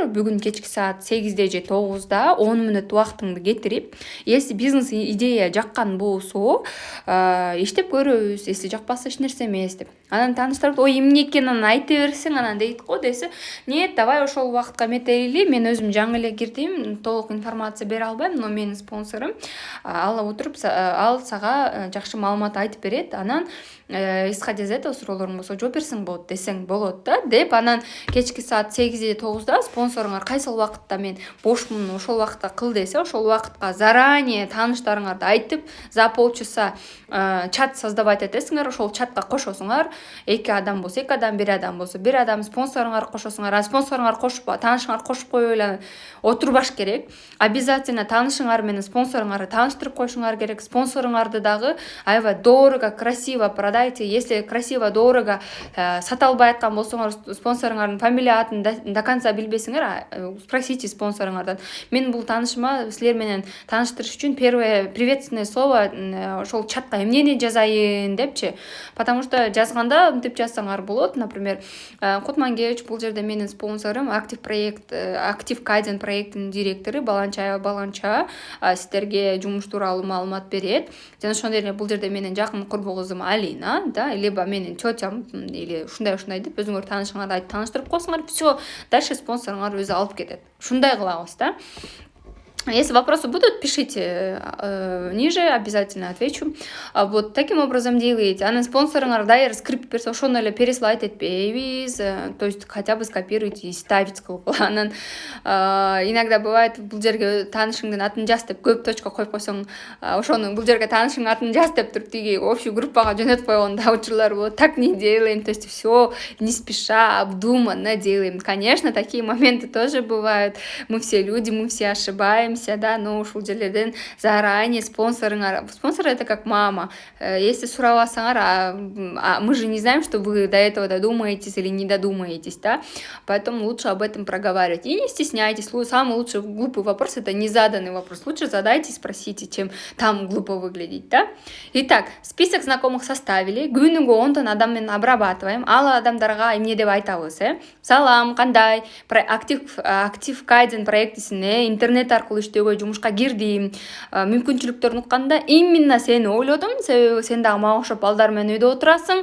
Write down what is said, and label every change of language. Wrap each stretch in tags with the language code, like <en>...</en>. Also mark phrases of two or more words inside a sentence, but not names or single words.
<ky>Бүгүн кечки саат 8-де же 9-да 10 мүнөт убактыңды кетирип, если бизнес идея жаккан болсо иштеп көрөбүз, если жакпаса эч нерсе эмес деп. Анан тааныштар ой эмне экенин анан айта берсең, анан дейт го десе,</ky> <ru>нет, давай</ru> <ky>ошол убакытка метелели, мен өзүм жаңы эле кирдим, толук информация бере албайм, но менин спонсорум ал отуруп ал сага жакшы маалымат айтып берет, анан</ky> <ru>исходя из этого</ru> <ky>суроолоруң болсо жооп берсең болот десең болот да деп. Анан кечки саат 8-де 9-да спонсоруңар кайсыл убакытта мен бошмун, ошол убакытта кыл десе, ошол убакытка заранее тааныштарыңарды айтып,</ky> <ru>за полчаса чат создавать</ru> <ky>этесиңер, ошол чатка кошосуңар. 2 адам болсо 2 адам, 1 адам болсо 1 адам, спонсоруңар кошосуңар. А спонсоруңар кошуп, таанышыңар кошуп коюп эле отурбаш керек. Обязательно таанышыңар менен спонсоруңарды тааныштырып коюшуңар керек. Спонсоруңарды дагы аябай</ky> <ru>дорого, красиво продайте. Если красиво, дорого</ru> <ky>сата албай аткан болсоңор, спонсоруңардын фамилия атын</ky> <ru>до конца</ru> <ky>билбесиңер, спросите спонсоруңардан. Мен бул таанышыма силер менен тааныштырыш үчүн</ky> <ru>первое приветственное слово</ru> <ky>ошол чатка эмнени жазайын депчи.</ky> <ru>Потому что</ru> <ky>жазганда мынтип жазсаңар болот. Например, Кутмангевич бул жерде менин спонсорум, актив кайдзен проекттин директору Баланча сиздерге жумуш тууралуу маалымат берет. Жана ошондой эле бул жерде менин жакын курбу кызым Алина, да, либо менин тетям или ушундай деп өзүңөр таанышыңарды айтып тааныштырып койсуңар,</ky> <ru>все, дальше</ru> <ky>спонсоруңар өзү алып кетет. Ушундай кылабыз да.</ky> <ru>Если вопросы будут, пишите ниже, обязательно отвечу. Вот таким образом делаете.</ru> <ky>Анан спонсоруңар дайыр скрипт берсе, ошону эле переслайд этпейбиз,</ky> <ru>то есть хотя бы скопируйте и ставить кылгыла.</ru> <ky>Анан</ky> <ru>иногда бывает</ru> <ky>бул жерге таанышыңдын атын жаз деп көп точка коюп койсоң, ошону бул жерге таанышыңдын атын жаз деп туруп тиги общий группага жөнөтүп койгон да учурлар болот.</ky> <ru>Так не делаем, то есть все не спеша, обдуманно делаем. Конечно, такие моменты тоже бывают. Мы все люди, мы все ошибаемся, да, но</ru> <ky>ушул жерлерден</ky> <ru>заранее спонсор это как мама. Если сурабасаңар, мы же не знаем, что вы до этого додумаетесь или не додумаетесь, да, поэтому лучше об этом проговаривать. И не стесняйтесь. Самый лучший глупый вопрос — это незаданный вопрос. Лучше задайте, спросите, чем там глупо выглядеть, да. Итак, список знакомых составили.</ru> <ky>Күнүгө 10 адам менен обрабатываем. Ал адамдарга эмне деп айтабыз, салам, кандай, актив кайдзен проектисине интернет аркылуу иштөөгө жумушка кирдим, мүмкүнчүлүктөрүн укканда именно сени ойлодум, себеби сен дагы мага окшоп балдар менен үйдө отурасың.</ky>